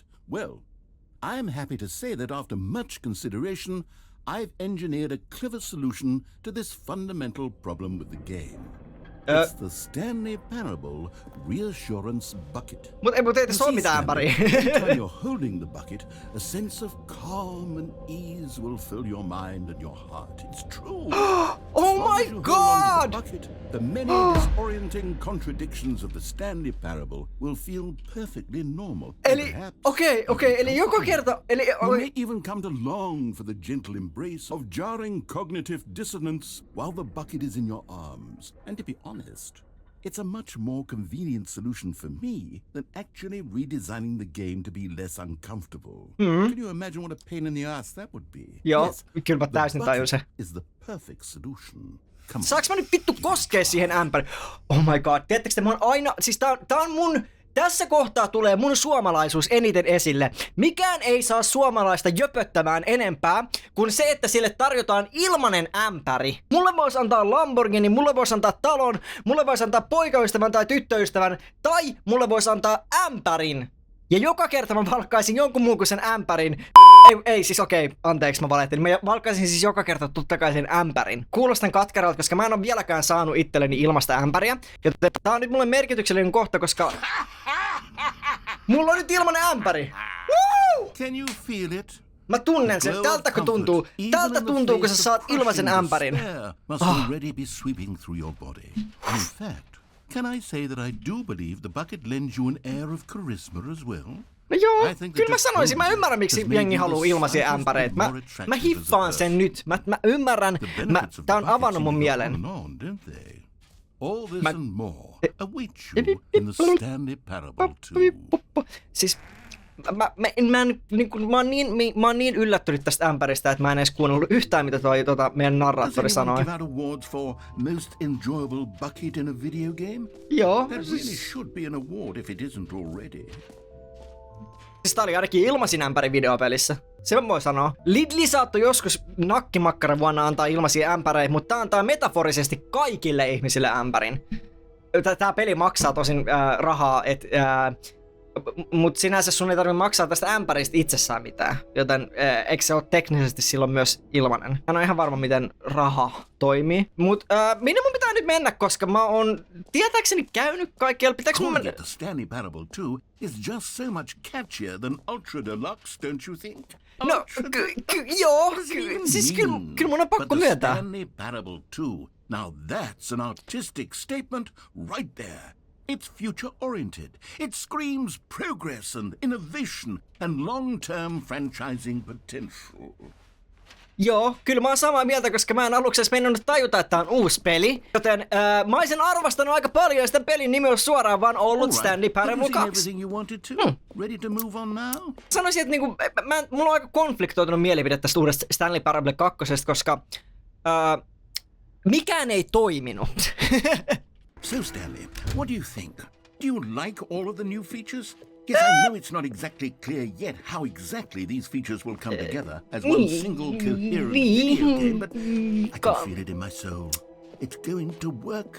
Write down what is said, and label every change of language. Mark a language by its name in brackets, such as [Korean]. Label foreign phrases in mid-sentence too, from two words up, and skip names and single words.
[English] Well, I'm happy to say that after much consideration, I've engineered a clever solution to this fundamental problem with the game. It's the Stanley Parable Reassurance Bucket. [Finnish] Mut ei tässä ole mitään ämpäriä. [English] Every time you're holding the bucket, a sense of calm and ease will fill your mind and your heart. It's true. Oh my god! The many disorienting contradictions of the Stanley Parable will feel perfectly normal. [Finnish] Eli, okei, eli joka kerta... [English] You may even come to long for the gentle embrace of jarring cognitive dissonance while the bucket is in your arms. And to be honest, it's a much more convenient solution for me than actually redesigning the game to be less uncomfortable. Can you imagine what a pain in the ass that would be? [Finnish] Joo, [English] yes, [Finnish] kyllä mä täysin tajun se. [English] is the perfect solution. [Finnish] Saaks mä nyt vittu koskea siihen ämpäriin? [English] Oh my god, [Finnish] tiedättekö te, mä oon aina... Siis tää on mun... Tässä kohtaa tulee mun suomalaisuus eniten esille. Mikään ei saa suomalaista jöpöttämään enempää kuin se, että sille tarjotaan ilmanen ämpäri. Mulle voisi antaa Lamborghini, mulle voisi antaa talon, mulle voisi antaa poikaystävän tai tyttöystävän, tai mulle voisi antaa ämpärin. Ja joka kerta mä valkkaisin jonkun muun kuin sen ämpärin. Ei siis okei, anteeksi mä valehtelin. Mä valkkaisin siis joka kerta totta kai sen ämpärin. Kuulostan katkeralta, koska mä en ole vieläkään saanut itselleni ilmasta ämpäriä. Joten tää on nyt mulle merkityksellinen kohta, koska... Mulla on nyt ilmanen ämpäri! [English] Woo! Can you feel it? [Finnish] Mä tunnen sen. Tältäkö tuntuu? Tältä tuntuu, kun sä saat ilmaisen ämpärin. [English] Must already be sweeping through your body. In fact, can I say that I do believe the bucket lends you an air of charisma as well? [Finnish] No joo, kyllä mä sanoisin. Mä ymmärrän, miksi jengi haluu ilmaisia ämpäreitä. Mä hiffaan sen nyt. Mä ymmärrän. Tää on avannut mun mielen. [English] All this and more awaits you in the Stanley Parable 2. [Finnish] Siis mä oon niin yllättynyt tästä ämpäristä, että mä en edes kuunnellut yhtään mitä toi meidän narraattori sanoi. [English] Give out awards for most enjoyable bucket in a video game? [Finnish] Joo. [English] That really should be an award if it isn't already. [Finnish] Siis tää oli ainakin ilmaisin ämpäri videopelissä. Se mä voin sanoa. Lidli saattoi joskus nakkimakkara vuonna antaa ilmaisia ämpäreitä, mutta tää antaa metaforisesti kaikille ihmisille ämpärin. Tää peli maksaa tosin rahaa, mut sinänsä sun ei tarvitse maksaa tästä ämpäristä itsessään mitään. Joten eikö se ole teknisesti silloin myös ilmanen? Mä en ole ihan varma miten raha toimii. Mut minne mun pitää nyt mennä, koska mä oon tietääkseni käynyt kaikkialla. Pitääkö mun mennä? [English] The Stanley Parable 2 is just so much catchier than Ultra Deluxe, don't you think? [Finnish] No, joo, siis kyllä mun on pakko myöntää. [English] Stanley Parable 2, now that's an artistic statement right there. It's future-oriented. It screams progress and innovation and long-term franchising potential. [Finnish] Joo, kyllä mä oon samaa mieltä, koska mä en aluksi edes mennyt tajuta, että tää on uusi peli. Joten mä oisin arvostanut aika paljon, ja sitä pelin nimi on suoraan vaan ollut Stanley Parable 2. [English] Ready to move on now? [Finnish] Sanoisin, että niinku, mulla on aika konfliktoitunut mielipide tästä uudesta Stanley Parable 2, koska mikään ei toiminut. [English] So Stanley, what do you think? Do you like all of the new features? Yes, I know it's not exactly clear yet how exactly these features will come together as one single coherent video game, but I can feel it in my soul. It's going to work.